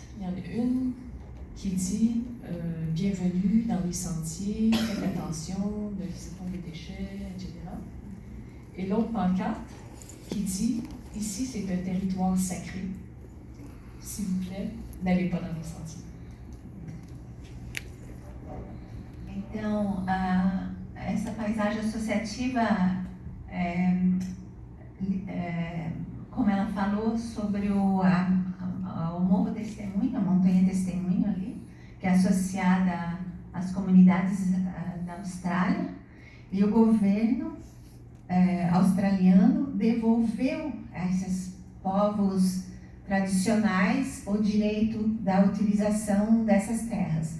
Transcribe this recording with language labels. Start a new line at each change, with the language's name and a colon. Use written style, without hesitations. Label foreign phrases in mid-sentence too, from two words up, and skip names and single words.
French: Il y en a une qui dit bienvenue dans les sentiers, faites attention, ne laissez pas les déchets, etc. Et l'autre pancarte qui dit ici c'est un territoire sacré, s'il vous plaît, n'allez pas dans les sentiers.
Portuguese: Então, essa paisagem associativa, como ela falou sobre o Morro Testemunho, a Montanha Testemunho ali, que é associada às comunidades da Austrália, e o governo australiano devolveu a esses povos tradicionais o direito da utilização dessas terras.